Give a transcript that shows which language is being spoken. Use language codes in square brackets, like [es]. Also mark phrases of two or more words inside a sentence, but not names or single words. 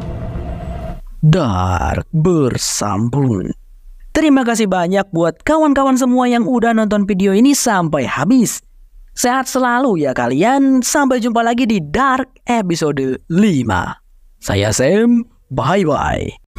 [id] Dark bersambung. Terima kasih banyak buat kawan-kawan semua yang udah nonton video ini sampai habis. Sehat selalu ya kalian. Sampai jumpa lagi di Dark episode 5. Saya Sam, bye-bye.